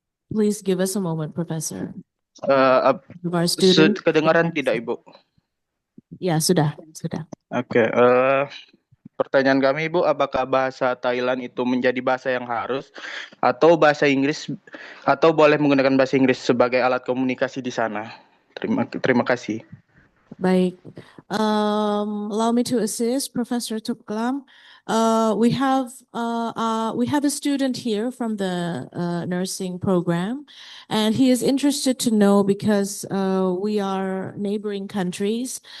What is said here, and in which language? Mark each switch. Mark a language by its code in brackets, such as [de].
[en] Please give us a moment, Professor. Of our Sud student. [id] kedengaran tidak, Ibu? Ya, sudah. Oke, pertanyaan kami, Ibu, apakah bahasa Thailand itu menjadi bahasa yang harus atau bahasa Inggris atau boleh menggunakan bahasa Inggris sebagai alat komunikasi di sana? Terima kasih. Baik. [en] Allow me to assist Professor Tuklam. We have a student here from the nursing program, and he is interested to know because we are neighboring countries.